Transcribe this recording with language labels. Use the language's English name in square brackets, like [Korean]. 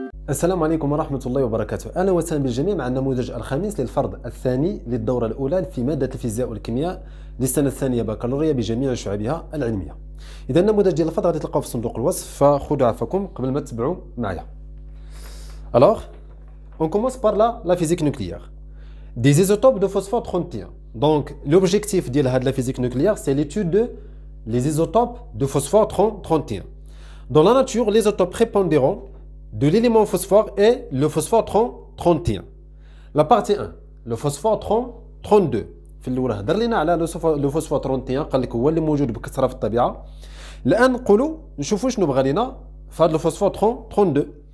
[Arabic] السلام عليكم ورحمة الله وبركاته. أهلا وسهلا بالجميع مع النموذج الخامس للفرض الثاني للدورة الأولى في مادة الفيزياء والكيمياء للسنة الثانية بكالوريا بجميع شعبها العلمية. إذا النموذج ديال الفرض غادي تلقاوه في صندوق الوصف، فخذوا عفاكم قبل ما تتبعوا معايا. [French] Alors, on commence par la physique nucléaire. Des isotopes de phosphore 31. Donc, l'objectif de la physique nucléaire, c'est l'étude des isotopes de phosphore 31. Dans la nature, les isotopes prépondérants de l'élément phosphore est le phosphore 31. La partie 1, le phosphore 32. [Arabic] في الأولى هضر لنا على لو فوسفور 31 قال لك هو اللي موجود بكثرة في الطبيعة. الآن نقولوا نشوفوا شنو بغى لنا في هذا لو فوسفور 32.